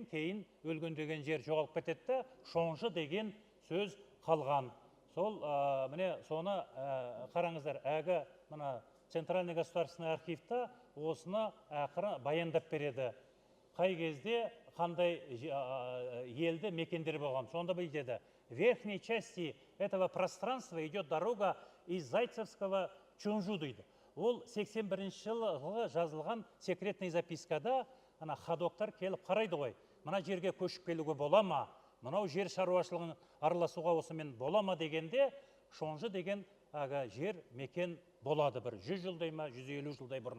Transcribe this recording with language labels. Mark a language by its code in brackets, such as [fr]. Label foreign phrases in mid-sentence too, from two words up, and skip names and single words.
[kk] Кейін өлген деген жер жоғалып кетеді, Шонжы деген сөз қалған. Сол міне соны қараңыздар, әгі мына [ru] Центральный государственный [kk] архивта осыны ақыры баяндап береді. Қай кезде қандай елді мекендер болған. Сонда білдеді. [ru] В верхней части этого пространства идет дорога из Зайцевского [kk] Чунжу дейді. Ол 81 жылы жазылған [ru] секретный запискада [kk] ана ходоктар келіп қарайды ғой. Мына жерге көшіп келуге бола ма? Мынау жер шаруашылығын араласуға осымен бола ма дегенде, Шонжы деген жер мекен болады бір 100 жылдай ма, 150 жылдай бұрын.